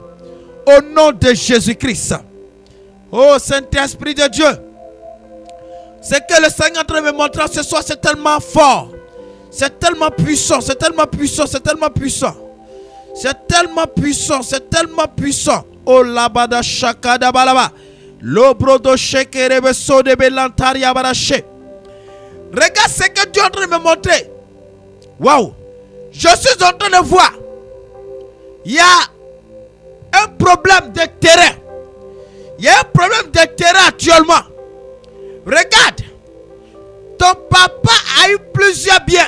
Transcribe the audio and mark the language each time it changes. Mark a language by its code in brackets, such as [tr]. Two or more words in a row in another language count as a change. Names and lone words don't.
[fr] Au nom de Jésus-Christ. Oh Saint-Esprit de Dieu. Ce que le Seigneur est en train de me montrer ce soir, c'est tellement fort. C'est tellement puissant. C'est tellement puissant. C'est tellement puissant. C'est tellement puissant. C'est tellement puissant. Oh labada shakada balaba. L'obrodo shekerebe sodebe lantaria barache. Regarde ce que Dieu est en train de me montrer. Waouh. Je suis en train de voir. Il y a un problème de terrain. Il y a un problème de terrain actuellement. Regarde. Ton papa a eu plusieurs biens.